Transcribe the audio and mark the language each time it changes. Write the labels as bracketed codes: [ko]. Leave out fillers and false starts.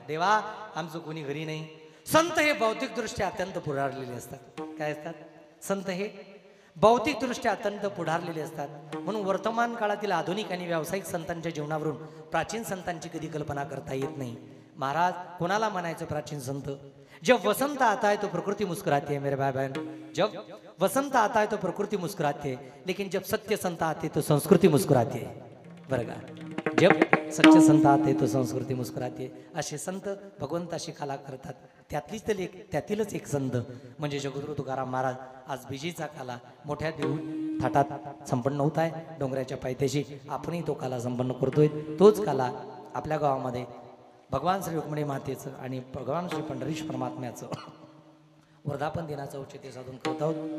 [mr] देवा आमचं कोणी घरी नाही. संत हे भौतिकदृष्ट्या अत्यंत पुढारलेले असतात. काय असतात? संत हे भौतिकदृष्ट्या अत्यंत पुढारलेले असतात. म्हणून वर्तमान काळातील आधुनिक आणि व्यावसायिक संतांच्या जीवनावरून प्राचीन संतांची कधी कल्पना करता येत नाही. महाराज कोणाला म्हणायचं प्राचीन संत? [hi] जब वसंत आता है तो प्रकृति मुस्कुराती है मेरे भाई बहन. जब वसंत आता है तो प्रकृति मुस्कुराती है, लेकिन जब सत्य संत आते तो संस्कृती मुस्कुराती है. [mr] बरं का? [hi] जब सच्चे संत आते तो संस्कृती मुस्कुराती है. [mr] असे संत भगवंताशी कला करतात. त्यातीलच एक संत म्हणजे जगद्गुरु तुकाराम महाराज. आज बिजीचा काला मोठ्या देऊ थाटात संपन्न होत आहे. डोंगराच्या पायथ्याशी आपणही तो काला संपन्न करतोय. तोच काला आपल्या गावामध्ये भगवान श्री रुक्मिणी मातेचं आणि भगवान श्री पंढरीश परमात्म्याचं वर्धापन दिनाचं औचित्य साधून करत आहोत.